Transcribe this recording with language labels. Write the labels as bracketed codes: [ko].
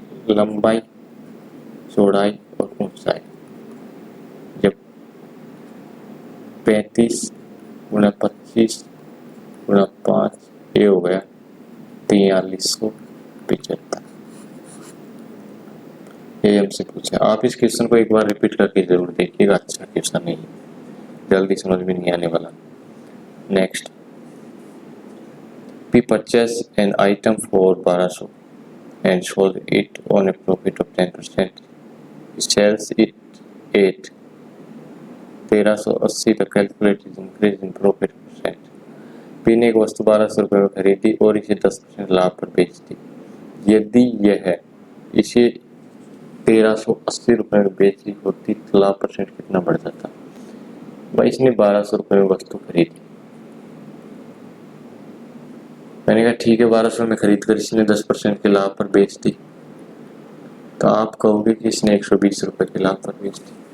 [hi] लंबाई, चौड़ाई और ऊंचाई। जब 35 गुणा 25 गुणा 5, ये हो गया 4375। ये हमसे पूछा। आप इस क्वेश्चन को एक बार रिपीट करके जरूर देखिएगा, अच्छा क्वेश्चन नहीं है, जल्दी समझ में नहीं आने वाला। [en] Next, we purchase an item for 1200 and sold it on a profit of 10%. Sells it at 1380, the calculated increase in profit percent. [hi] पीने की वस्तु 1200 रुपये में खरीदी और इसे 10% लाभ पर बेच दी। यदि यह इसे 1380 रुपये में बेची होती तो लाभ परसेंट कितना बढ़ जाता? भाई इसने 1200 रुपये में वस्तु खरीदी, मैंने कहा ठीक है 1200 में खरीद कर इसने 10% के लाभ पर बेच दी, तो आप कहोगे कि इसने 120 रुपये के लाभ पर बेच दी।